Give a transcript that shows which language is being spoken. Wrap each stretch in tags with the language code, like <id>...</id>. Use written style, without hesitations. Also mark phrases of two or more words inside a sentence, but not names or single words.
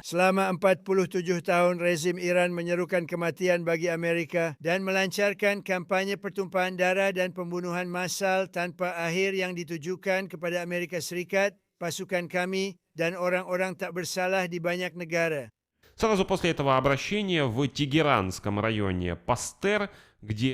<id>Selama 47 tahun, rezim Iran menyerukan kematian bagi Amerika dan melancarkan kampanye pertumpahan darah dan pembunuhan massal tanpa akhir yang ditujukan kepada Amerika Serikat, pasukan kami, dan orang-orang tak bersalah di banyak negara.</id> <ru>Сразу после этого обращения в Тегеранском районе Пастер, где</ru>